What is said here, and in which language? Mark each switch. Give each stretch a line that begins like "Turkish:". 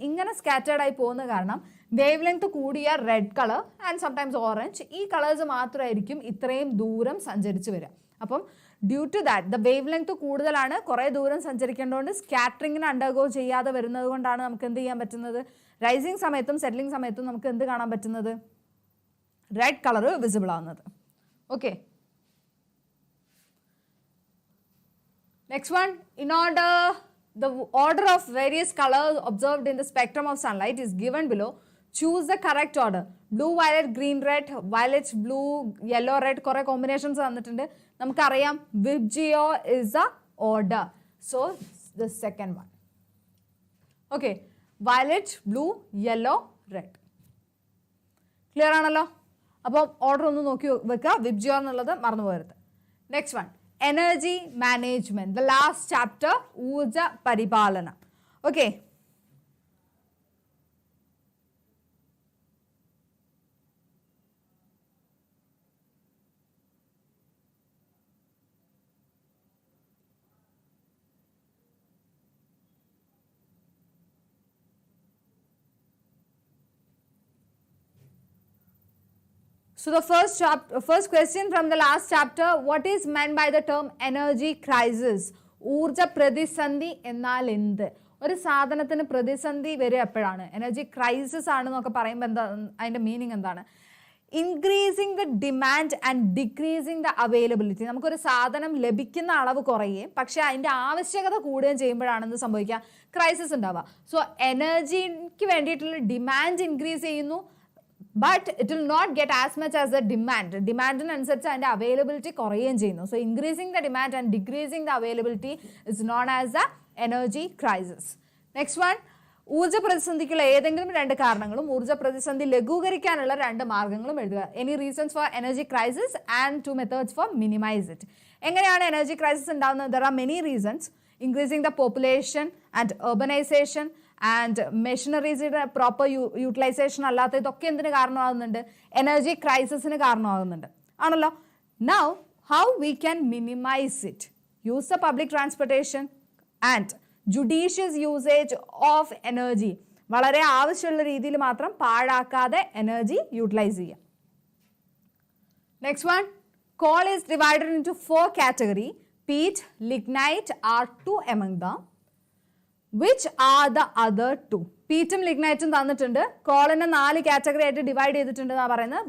Malayalam: ഇങ്ങനെ സ്കാറ്റേർഡ് ആയി പോകുന്ന കാരണം വേവ് ലെങ്ത് കൂടിയ red colour and sometimes orange, ഈ കളേഴ്സ് മാത്രമായിരിക്കും ഇത്രയും ദൂരം സഞ്ചരിച്ച് വരിക. അപ്പം
English: due to that the wavelength
Malayalam: കൂടുതലാണ്, കുറേ ദൂരം സഞ്ചരിക്കേണ്ടതുകൊണ്ട് സ്കാറ്ററിങ്ങിന് അണ്ടർഗോ ചെയ്യാതെ വരുന്നത് കൊണ്ടാണ് നമുക്ക് എന്ത് ചെയ്യാൻ പറ്റുന്നത്? റൈസിങ് സമയത്തും സെറ്റിലിംഗ് സമയത്തും നമുക്ക് എന്ത് കാണാൻ പറ്റുന്നത്? റെഡ് കളർ വിസിബിൾ ആവുന്നത്.
English: Okay, next one, in order the order of various colors observed in the spectrum of sunlight is given below. Choose the correct order. Blue, violet, green, red, violet, blue, yellow, red,
Malayalam: കുറേ combinations തന്നിട്ടുണ്ട്. നമുക്കറിയാം
English: VIBGYOR is the order. So the second one. Okay, violet, blue, yellow, red.
Malayalam: Clear ആണല്ലോ? അപ്പോൾ order ഒന്ന് നോക്കി വെക്കുക, വിബ്ജിയോ എന്നുള്ളത് മറന്നു പോകരുത്.
English: next one, energy management, the last chapter,
Malayalam: ഊർജ പരിപാലനം.
English: Okay, so the first question from the last chapter, what is meant by the term energy crisis?
Malayalam: ഊർജ പ്രതിസന്ധി എന്നാൽ എന്ത്? ഒരു സാധനത്തിന് പ്രതിസന്ധി വരിക എപ്പോഴാണ്? എനർജി ക്രൈസിസ് ആണെന്നൊക്കെ പറയുമ്പോൾ എന്താ അതിൻ്റെ മീനിങ് എന്താണ്?
English: Increasing the demand and decreasing the availability.
Malayalam: നമുക്കൊരു സാധനം ലഭിക്കുന്ന അളവ് കുറയുകയും പക്ഷേ അതിൻ്റെ ആവശ്യകത കൂടുകയും ചെയ്യുമ്പോഴാണ് എന്ത് സംഭവിക്കുക? ക്രൈസിസ് ഉണ്ടാവുക. സോ എനർജിക്ക് വേണ്ടിയിട്ടുള്ള ഡിമാൻഡ് ഇൻക്രീസ് ചെയ്യുന്നു,
English: but it will not get as much as the demand.
Malayalam: ഡിമാൻഡിനനുസരിച്ച് അതിൻ്റെ അവൈലബിലിറ്റി കുറയുകയും ചെയ്യുന്നു.
English: So increasing the demand and decreasing the availability is known as the energy crisis.
Malayalam: Next one, ഊർജ്ജ പ്രതിസന്ധിക്കുള്ള ഏതെങ്കിലും 2 കാരണങ്ങളും ഊർജ്ജ പ്രതിസന്ധി ലഘൂകരിക്കാനുള്ള 2 മാർഗങ്ങളും എഴുതുക.
English: Any reasons for energy crisis and 2 methods for minimise it.
Malayalam: എങ്ങനെയാണ് എനർജി ക്രൈസിസ് ഉണ്ടാകുന്നത്?
English: There are many reasons. Increasing the population and urbanization and
Malayalam: മെഷീനറീസിയുടെ proper utilisation അല്ലാത്ത ഇതൊക്കെ എന്തിന് കാരണമാകുന്നുണ്ട്? എനർജി ക്രൈസിസിന് കാരണമാകുന്നുണ്ട് ആണല്ലോ.
English: Now how we can minimise it? Use the public transportation and judicious usage of energy.
Malayalam: വളരെ ആവശ്യമുള്ള രീതിയിൽ മാത്രം പാഴാക്കാതെ എനർജി യൂട്ടിലൈസ് ചെയ്യാം.
English: Next one, coal is divided into 4 categories. Peat, lignite are 2 among them. Which are the other 2?
Malayalam: പീറ്റും ലിഗ്നൈറ്റും തന്നിട്ടുണ്ട്. കോളിനെ 4 category ആയിട്ട് divide ചെയ്തിട്ടുണ്ട് എന്നാണ് പറയുന്നത്.